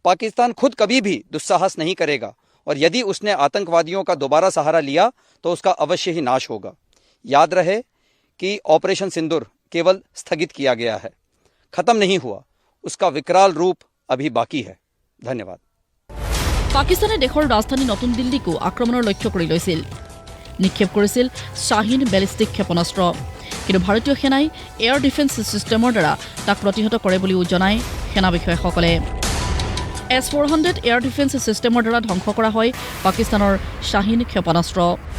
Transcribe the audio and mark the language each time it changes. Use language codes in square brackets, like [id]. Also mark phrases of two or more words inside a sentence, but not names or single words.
[hi] पाकिस्तान खुद कभी भी दुस्साहस नहीं करेगा और यदि उसने आतंकवादियों का दोबारा सहारा लिया तो उसका अवश्य ही नाश होगा। याद रहे कि ऑपरेशन सिंदूर केवल स्थगित किया गया है, खत्म नहीं हुआ, उसका विकराल रूप अभी बाकी है। धन्यवाद। [as] পাকিস্তানে দেশৰ ৰাজধানী নতুন দিল্লীকো আক্ৰমণৰ লক্ষ্য কৰি লৈছিল, নিক্ষেপ কৰিছিল শ্বাহিন বেলিষ্টিক ক্ষেপণাস্ত্ৰ। কিন্তু ভাৰতীয় সেনাই [en] air defence system [as] দ্বাৰা তাক প্ৰতিহত কৰে বুলিও জনায় সেনা বিষয়াসকলে। S-400 [en] air defence system [as] দ্বাৰা ধ্বংস কৰা হয় পাকিস্তানৰ শ্বাহিন ক্ষেপণাস্ত্ৰ।